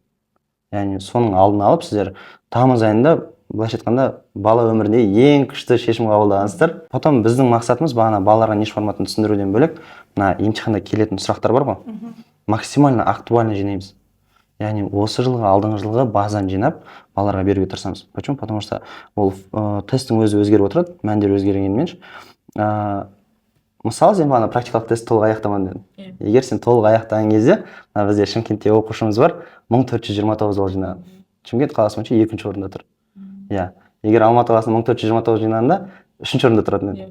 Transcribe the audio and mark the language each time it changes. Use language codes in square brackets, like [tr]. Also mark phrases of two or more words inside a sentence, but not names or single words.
[kk] Яғни соның алдын алып сіздер тамыз айында былайша айтқанда бала өмірінде ең күшті шешім қабылдағансыздар. Потом біздің мақсатымыз бағана балаларға ниш форматын түсіндіруден бөлек, мына емтиханда келетін сұрақтар бар ғой, [ru] максимально актуально [kk] жинаймыз. Яғни осы жылғы, алдыңғы жылғы базаны жинап, балаларға беруге тырысамыз. [ru] Почему? Потому что [kk] ол тесттің өзі өзгеріп отырады, мәндер өзгергенмен. мысалы сен бағана практикалық тестті толық аяқтамадың дедің. Егер сен толық аяқтаған кезде, бізде Шымкентте оқушымыз бар, 1429 балл жинаған. Шымкент қаласы бойынша 2-ші орында тұр. Иә. Егер Алматы қаласында 1429 жинағанда 3-ші орында тұратын еді.